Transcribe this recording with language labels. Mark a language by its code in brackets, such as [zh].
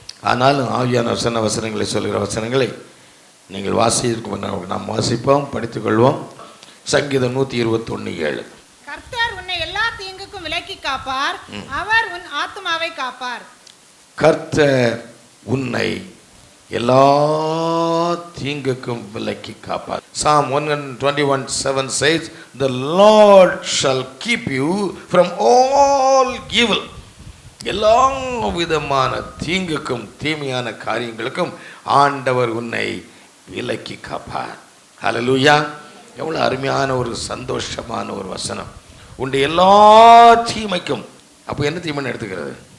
[ta] ஆனாலும் ஆவியான வசனங்களை சொல்கிற வசனங்களை நீங்கள் வாசிக்கும் நாம் வாசிப்போம், படித்துக்கொள்வோம். சங்கீதம் 121:7. கர்த்தர் உன்னை எல்லா தீங்குக்கும் விலக்கி காப்பார், அவர் உன் ஆத்துமாவை காப்பார். கர்த்தர் உன்னை எல்லா தீங்குக்கும் விலக்கி காப்பார். [en] Psalm 121:7 says, the Lord shall keep you from all evil. [ta] எல்லா விதமான தீங்குக்கும் தீமையான காரியங்களுக்கும் ஆண்டவர் உன்னை விலக்கி காப்பார். ஹல்லேலூயா. எவ்வளவு அருமையான ஒரு சந்தோஷமான ஒரு வசனம். உன்னுடைய எல்லா தீமைக்கும், அப்போ என்ன தீமைன்னு எடுத்துக்கிறது?